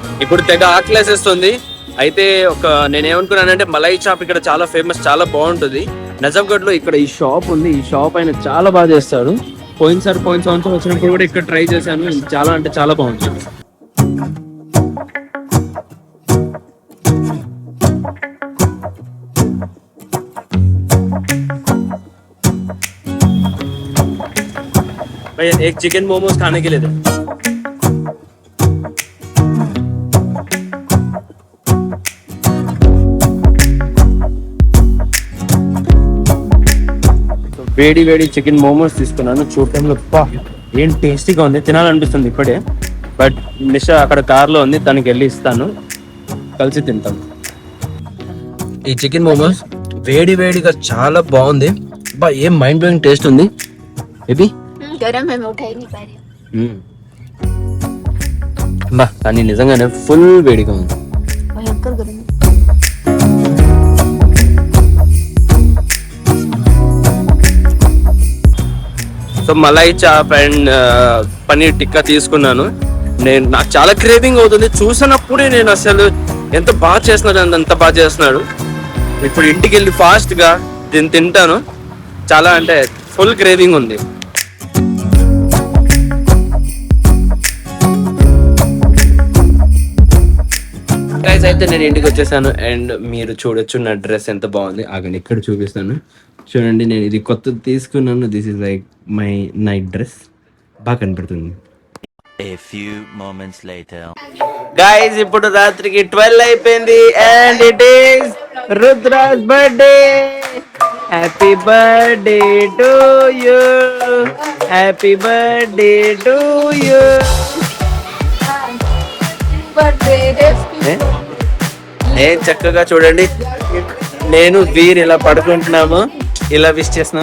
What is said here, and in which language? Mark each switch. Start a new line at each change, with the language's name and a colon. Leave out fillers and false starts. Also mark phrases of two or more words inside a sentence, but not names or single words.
Telugu: ఇప్పుడు తెగ ఆకలేసేస్తుంది. అయితే నేనేమనుకున్నానంటే మలై చాప్ ఇక్కడ చాలా ఫేమస్, చాలా బాగుంటుంది. నజఫ్గఢ్ లో ఇక్కడ ఈ షాప్ ఉంది. ఈ షాప్ ఆయన చాలా బాగా చేస్తాడు. పోయిన సంవత్సరం వచ్చినప్పుడు కూడా ఇక్కడ ట్రై చేశాను. చాలా అంటే చాలా బాగుంటుంది.
Hindi: एक चिकन मोमोज खाने के लिए दे.
Telugu: వేడి వేడి చికెన్ మోమోస్ తీసుకున్నాను. చూడటంలో ఏం టేస్టీగా ఉంది, తినాలనిపిస్తుంది ఇప్పుడే. బట్ నిషా అక్కడ కార్లో ఉంది, తనకి వెళ్ళి ఇస్తాను, కలిసి తింటాం. ఈ చికెన్ మోమోస్ వేడి వేడిగా చాలా బాగుంది. ఏం
English: mind blowing taste
Telugu: ఉంది. ఇది
Hindi: गरम है, मैं उठा ही नहीं पा रही हूँ.
Telugu: కానీ నిజంగానే ఫుల్ వేడిగా ఉంది.
Hindi: भयंकर गरम है.
Telugu: సో మలై చాప్ అండ్ పనీర్ టిక్కా తీసుకున్నాను. నాకు చాలా క్రేవింగ్ అవుతుంది. చూసినప్పుడే నేను అసలు ఎంత బాగా చేస్తున్నాడు, అంత బాగా చేస్తున్నాడు. ఇప్పుడు ఇంటికి వెళ్ళి ఫాస్ట్గా దీన్ని తింటాను. చాలా అంటే
English: full craving
Telugu: ఉంది. గైస్ అయితే నేను ఇంటికి వచ్చేసాను. అండ్ మీరు చూడొచ్చు నా డ్రెస్ ఎంత బాగుంది. ఆగండి ఇక్కడ చూపిస్తాను. చూడండి, నేను ఇది కొత్తది తీసుకున్నాను.
English: This is like my night dress.
Telugu: బాగా కనపడుతుంది.
English: A few moments later.
Telugu: గైస్ ఇప్పుడు రాత్రికి 12 అయిపోయింది.
English: and it is Rudra's birthday. Happy birthday to you, happy birthday to you.
Telugu: చక్కగా చూడండి, నేను వీరు ఇలా పడుకుంటున్నాము, ఇలా విష్ చేస్తున్నాం.